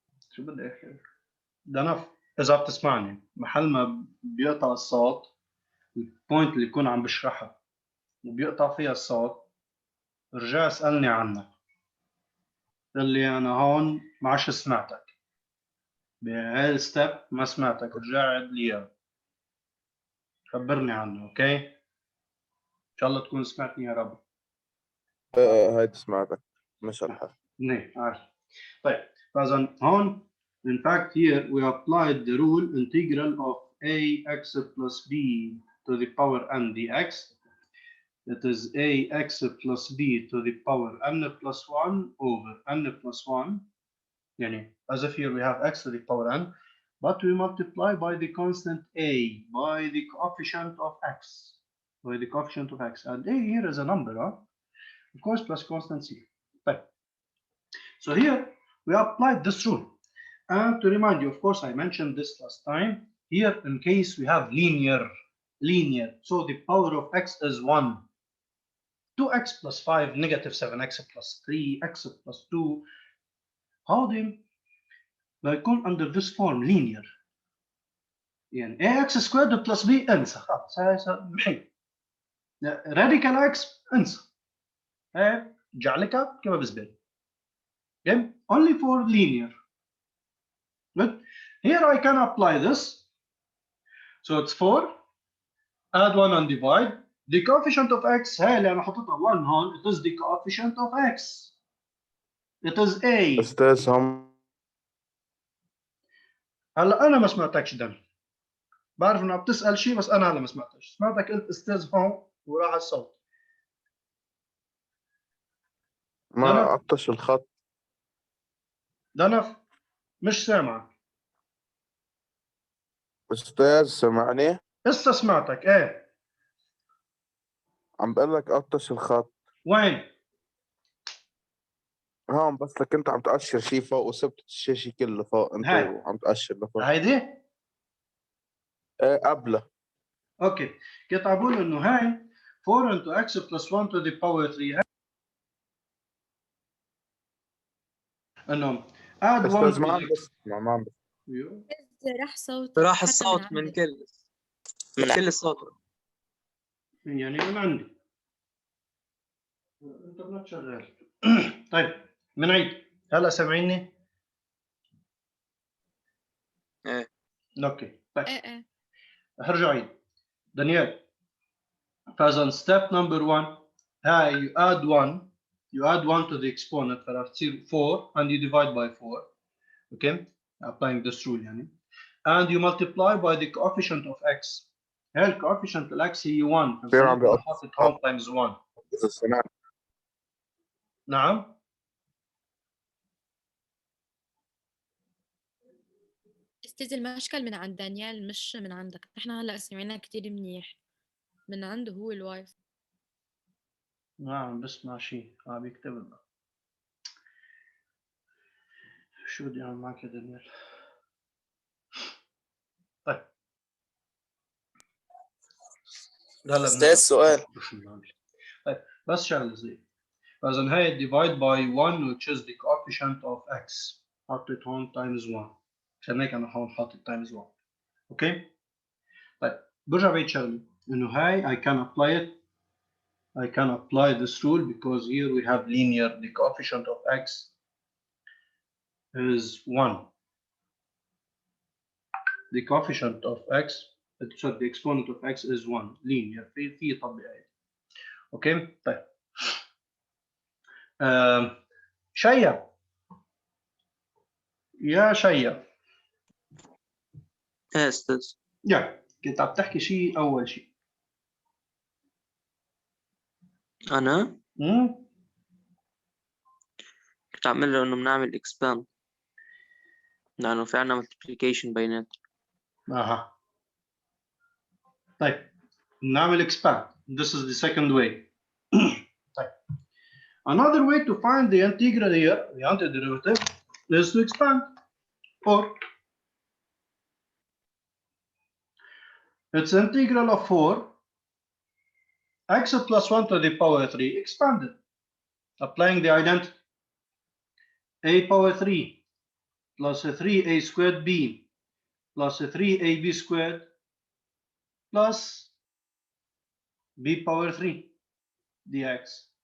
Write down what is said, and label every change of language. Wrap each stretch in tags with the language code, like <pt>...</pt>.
<ar>شو بدي احكي؟ دنا اذا بتسمعني محل ما بيقطع الصوت البوينت اللي يكون عم بشرحها وبيقطع فيها الصوت رجع اسألني عنها. قال لي أنا هون ما عادش سمعتك بهاي الستيب، ما سمعتك، رجع عد لي إياها خبرني عنه. أوكي إن شاء الله تكون سمعتني يا رب. هاي سمعتك مش الحال. نعم عارف. طيب فإذا هون</ar> <en>in fact here we applied the rule integral of ax plus b to the power n dx. It is ax plus b to the power n plus 1 over n plus 1.</en> <ar>يعني</ar> <en>as if here we have x to the power n, but we multiply by the constant a, by the coefficient of x, by the coefficient of x, and a here is a number, of course, plus constant c. Right. So here we applied this rule, and to remind you, of course, I mentioned this last time. Here, in case we have linear, so the power of x is 1. 2x plus 5, negative 7x plus 3, x plus 2. How do</en> <ar>بيكون</ar> <en>under this form linear</en> <ar>يعني</ar> <en>ax squared plus b</en> <ar>انسى خلاص هاي محي. راديكال اكس انسى، جعلك كما بزبل.</ar> <en>Okay, only for linear. But here I can apply this. So it's 4, add 1 and divide. The coefficient of x</en> <ar>هاي اللي انا حطيتها 1 هون,</ar> <en>it is the coefficient of x. It is a.</en> <ar>أستاذ هم هلا انا ما سمعتكش دم. بعرف انك بتسال شيء بس انا هلا ما سمعتش. سمعتك قلت استاذ هون وراح الصوت. ما قطش الخط. دنف مش سامعك. أستاذ سمعني؟ هسه سمعتك ايه. عم بقول لك قطش الخط. وين؟ هون بس لك أنت عم تأشر شيء فوق وسبت الشاشة كله فوق أنت هاي. وعم تأشر لفوق. هيدي؟ إيه قبله. اوكي، كنت عم بقول انه هاي</ar> <en>4 into x plus 1 to the power 3</en> <ar>انه</ar> <en>add 1</en> <ar>أستاذ</ar> <en>to</en> <ar>ما عم</ar> <en>the</en> <ar>بسمع ما عم بسمع. راح صوتك راح حتى الصوت من من عندك. كل الصوت. يعني من عندي. الانترنت شغال. طيب بنعيد. هلا سامعيني؟ ايه اوكي طيب ايه هرجع عيد. دانيال. فاذا</ar> <en>step number 1</en> <ar>هاي</ar> <en>you add 1 to the exponent</en> <ar>فراح تصير</ar> <en>4 and you divide by 4. Okay, applying this rule</en> <ar>يعني.</ar> <en>And you multiply by the coefficient of x.</en> <ar>هاي الكوفيشنت الاكس هي 1 كثير عم فبصير بيقطع حاطط هون</ar> <en>times 1.</en> <ar>إذا سمعت. نعم. استاذ المشكل من عند دانيال مش من عندك، احنا هلا سمعنا كتير منيح من عنده هو الواي فاي. نعم بسمع شيء عم يكتب لنا. شو بدي اعمل معك يا دانيال؟ طيب هلا أستاذ سؤال. طيب بس شغله زي فاذا هاي</ar> <en>divide by 1 which is the coefficient of x</en> <ar>حطيت هون</ar> <en>times 1</en> <ar>عشان هيك انا هون حاطط</ar> <en>times 1.</en> <ar>اوكي طيب برجع بعيد شغله انه هاي</ar> <en>I can apply this rule because here we have linear, the coefficient of x is 1. The coefficient of x, sorry, the exponent of x is 1 linear</en> <ar>في طبيعي. اوكي طيب شيا يا شيا ايه استاذ. يا كنت عم تحكي شيء اول شيء. انا كنت عامل له انه بنعمل expand لانه في عنا multiplication بينات. اها طيب نعمل expand.</ar> <en>This is the second way.</en> <ar>طيب</ar> <en>another way to find the integral here, the antiderivative, is to expand. Or it's integral of 4 x plus 1 to the power 3 expanded, applying the identity a power 3 plus 3a squared b plus 3ab squared plus b power 3 dx.</en>